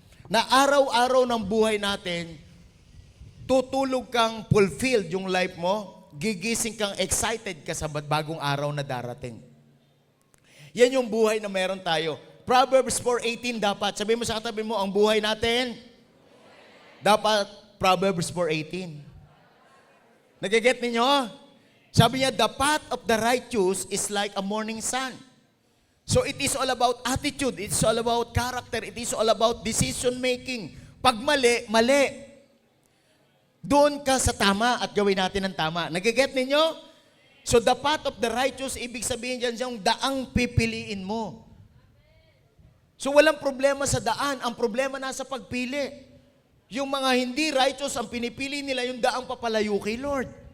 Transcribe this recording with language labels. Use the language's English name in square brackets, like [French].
[Filipino] Na araw-araw ng buhay natin, tutulog kang fulfilled yung life mo, gigising kang excited ka sa bagong araw na darating. Yan yung buhay na meron tayo. Proverbs 4:18 dapat. Sabihin mo sa katabi mo, ang buhay natin, dapat Proverbs 4:18. Nagiget ninyo? Sabi niya, [English] the path of the righteous is like a morning sun. So it is all about attitude, it is all about character, it is all about decision making. [Filipino] Pag mali, mali. Doon ka sa tama at gawin natin ang tama. Nagiget ninyo? So [English] the path of the righteous, [Filipino] ibig sabihin dyan yung daang pipiliin mo. So walang problema sa daan, ang problema nasa pagpili. Yung mga hindi righteous, ang pinipili nila yung daang papalayo kay Lord.